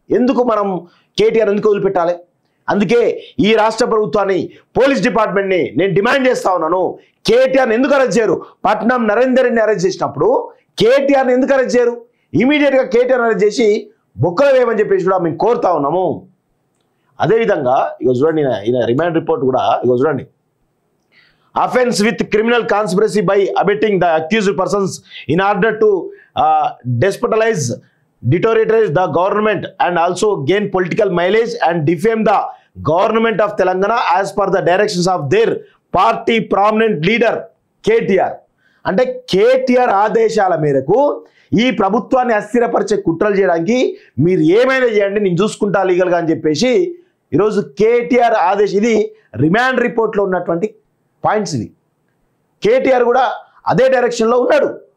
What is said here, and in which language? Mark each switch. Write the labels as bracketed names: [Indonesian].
[Telugu] ఎందుకు మనం కేటీఆర్ ఎందుకు వదిలిపెట్టాలి? అందుకే ఈ రాష్ట్ర ప్రభుత్వాన్ని పోలీస్ డిపార్ట్మెంట్ని నేను డిమాండ్ చేస్తా ఉన్నాను. కేటీఆర్ని ఎందుకు అరెస్ట్ చేయరు? పట్నం నరేందర్ రెడ్డిని అరెస్ట్ చేసినప్పుడు కేటీఆర్ని ఎందుకు అరెస్ట్ చేయరు? ఇమీడియట్గా కేటీఆర్ అరెస్ట్ చేసి బొక్కలు వేయమని చెప్పేసి కూడా మేము కోరుతా ఉన్నాము. అదేవిధంగా ఇక చూడండి ఈయన రిమాండ్ రిపోర్ట్ కూడా ఇక చూడండి. [English] Offense with criminal conspiracy by abetting the accused persons in order to destabilize, deteriorate the government and also gain political mileage and defame the government of Telangana as per the directions of their party prominent leader KTR. [Telugu] అంటే కేటీఆర్ ఆదేశాల మేరకు ఈ ప్రభుత్వాన్ని అస్థిరపరిచే కుట్రలు చేయడానికి మీరు ఏమైనా చేయండి నేను చూసుకుంటా లీగల్గా అని చెప్పేసి ఈరోజు కేటీఆర్ ఆదేశం. ఇది రిమాండ్ రిపోర్ట్లో ఉన్నటువంటి పాయింట్స్. ఇది కేటీఆర్ కూడా అదే డైరెక్షన్లో ఉన్నాడు.